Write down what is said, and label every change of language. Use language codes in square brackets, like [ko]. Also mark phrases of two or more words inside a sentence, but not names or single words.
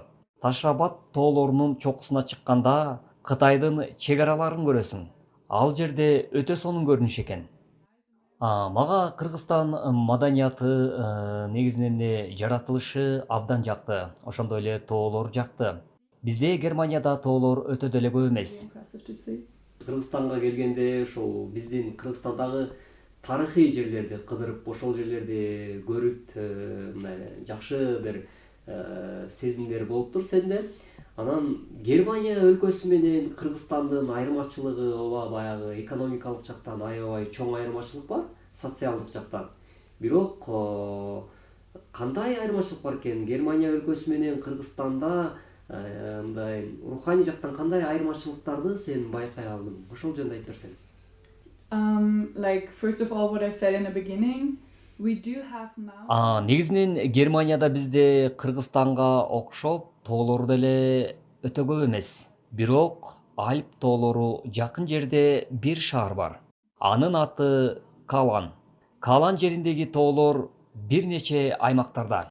[ky] Таш-Рабат тоолорунун чокусуна чыкканда Кытайдын чек араларын көрөсүң. Ал жерде өтө сонун көрүнүш экен. Мага Кыргызстан маданияты, негизинен жаратылышы абдан жакты. Ошондой эле тоолор жакты. Бизде Германияда тоолор өтө деле көп эмес. [en] Impressive to see. [ky] Кыргызстанга келгенде ошол биздин Кыргызстандагы тарыхый жерлерди кыдырып, ошол жерлерди көрүп, мындай жакшы бир сезимдер болуптур сенде. Анан Германия өлкөсү менен Кыргызстандын айырмачылыгы ооба баягы экономикалык жактан аябай чоң айырмачылык бар, социалдык жактан. Бирок кандай айырмачылык бар экен? Германия өлкөсү менен Кыргызстанда мындай руханий жактан кандай айырмачылыктарды сен байкай алдың? Ошол жөнүндө айтып берсең. [en] Like first of all, what I said in the beginning, we do have mountains. [ky] Негизинен Германияда бизде Кыргызстанга окшоп тоолор деле өтө көп эмес. Бирок Альп тоолору жакын жерде бир шаар бар. Анын аты Калан. Калан жериндеги тоолор бир нече аймактарда.